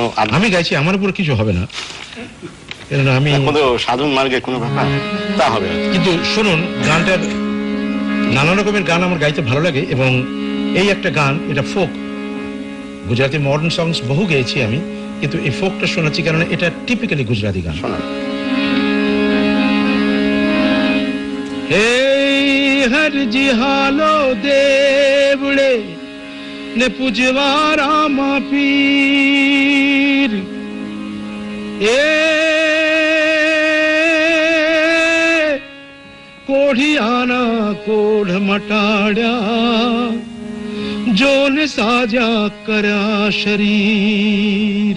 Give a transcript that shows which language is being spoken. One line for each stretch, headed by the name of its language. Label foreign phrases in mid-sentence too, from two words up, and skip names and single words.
Bangla: আমি গাইছি, আমার উপর কিছু হবে না, আমি কোনো সাধন মার্গে কোনো ব্যাপার তা হবে। কিন্তু শুনুন, গানটার নানা রকমের গান আমার গাইতে ভালো লাগে, এবং এই একটা গান, এটা ফোক। গুজরাটি
English: modern songs
Bangla: বহু গেয়েছি আমি, কিন্তু এই ফোকটা শোনাচ্ছি কারণ এটা টিপিক্যালি গুজরাটি গান। শোনা।
Gujarati: હરજી હાલો દેવડે ને પૂજવારામાં પીર, એ કોઢિયાના કોઢ મટાડ્યા, જોન સાજા કર્યા શરીર।